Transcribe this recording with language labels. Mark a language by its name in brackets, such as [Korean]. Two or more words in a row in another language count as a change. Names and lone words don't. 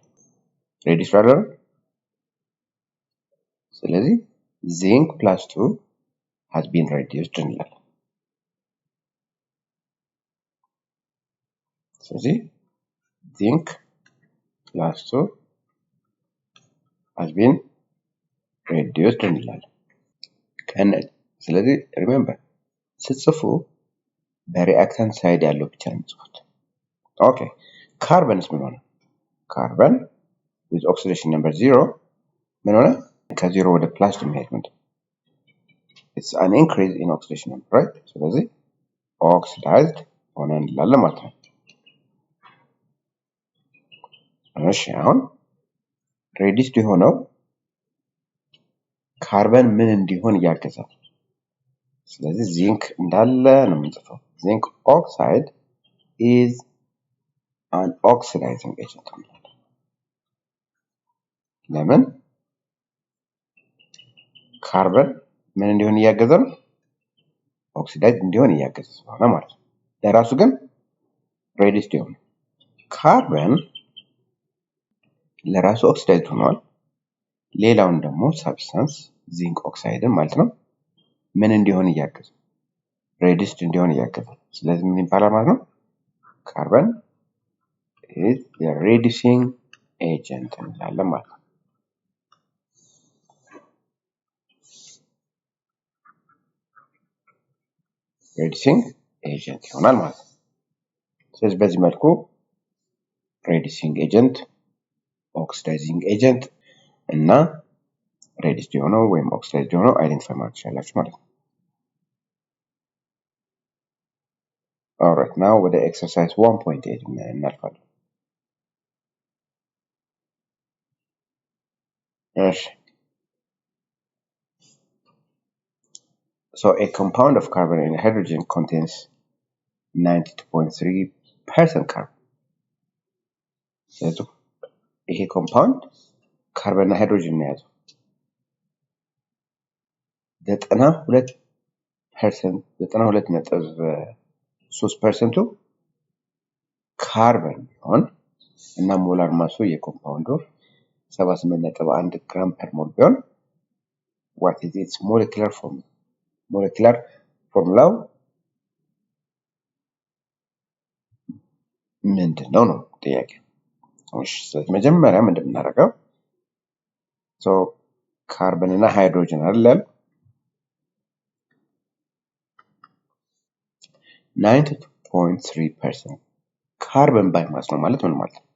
[Amharic] reduce አይደል? ስለዚህ [English] zinc plus 2 has been reduced [Amharic] እንላለን። ስለዚህ [English] zinc plus 2 has been reduced [Amharic] እንላለን። ስለዚህ remember ስትጽፉ በሪአክታንት ሳይድ ያለው ብቻ ነው የምትጽፉት። ኦኬ ካርበንስ ምን ሆነ? ካርበን [English] with oxidation number 0 [Amharic] ምን ሆነ? ከ0 ወደ ፕላስ የሚሄድ ምንድን? [English] It's an increase in oxidation number, right? [Amharic] ስለዚህ oxidized ሆነ እንላለን ማለት ነው። እሺ አሁን reduced የሆነው ካርበን ምን እንዲሆን ያገዛል? ስለዚህ ዚንክ እንዳለ ነው የምንጽፈው። [English] zinc oxide is an oxidizing agent. [Amharic] ለምን? ካርበን ምን እንዲሆን እያገዘ ነው? ኦክሲዳይዝ እንዲሆን እያገዘ ስለሆነ ማለት ነው። ለራሱ ግን reduced ይሆን። ካርበን ለራሱ ኦክሲዳይዝ ሆኗል። ሌላውን ደግሞ ሰብስታንስ ዚንክ ኦክሳይድን ማለት ነው ምን እንዲሆን እያገዘ reduced እንዲሆን እያገዘ። ስለዚህ ምን ይባላል ማለት ነው? ካርበን [English] is the reducing agent [Amharic] እንላለን ማለት ነው። [English] reducing agent [Amharic] ይሆናል ማለት ነው። ስለዚህ በዚህ መልኩ [English] reducing agent, oxidizing agent [Amharic] እና ሬዲስድ የሆነው ወይም ኦክሲዳይዝድ የሆነው አይደንቲፋይ ማድረግ ትችላላችሁ ማለት ነው። [English] alright now [Amharic] ወደ ኤክሰርሳይዝ 1.8 እናልፋለን። እሺ [English] so a compound of carbon and hydrogen contains 92.3% carbon. [Amharic] ስለዚህ ይሄ ኮምፓውንድ ካርበን እና ሃይድሮጅን ነው የያዘው 92.3% ካርበን ቢሆን እና ሞላር ማሱ የኮምፓውንዱ 78.1 [English] gram per mole [Amharic] ቢሆን [English] what is its molecular formula? molecular formula [Amharic] ምንድነው ነው ጥያቄ። እሺ ስለዚህ መጀመሪያ ምንድን እናደርገው so ካርበን እና ሃይድሮጅን አይደል 92.3% ካርበን [English] by mass [Amharic] ነው ማለት ምን ማለት ነው?